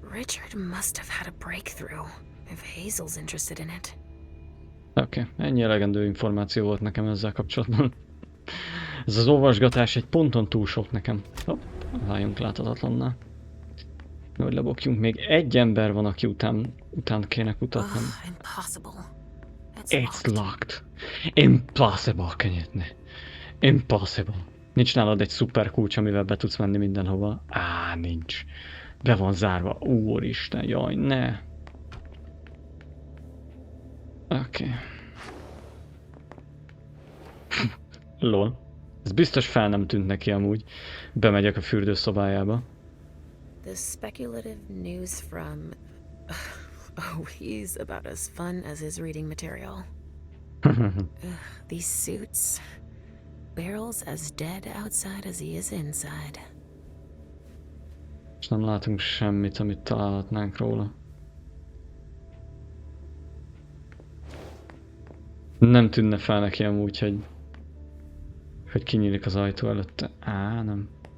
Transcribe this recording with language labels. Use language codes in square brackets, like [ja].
[en] Richard must have had a breakthrough, if Hazel's interested in it. [hu] Oké, ennyi elegendő információ volt nekem ezzel kapcsolatban. Ez az olvasgatás egy ponton túl sok nekem. Hopp, váljunk láthatatlanná. Hogy lebokjunk, még egy ember van, aki után kéne kutatnom. [en] Impossible. It's locked. Impossible, kenyetne. Impossible. [hu] Nincs nálad egy szuper kulcs, amivel be tudsz menni mindenhova? Nincs. Be van zárva. Úristen, jaj, ne. Oké. Lol. Ez biztos fel nem tűnt neki amúgy. Bemegyek a fürdőszobájába. [en] The speculative news from... Oh, he's about as fun as his reading material. These suits. Barrel's as dead outside as he is inside. [hu] És nem látunk semmit, amit találhatnánk róla. Nem tűnne fel neki amúgy, hogy kinyílik az ajtó előtte. Nem.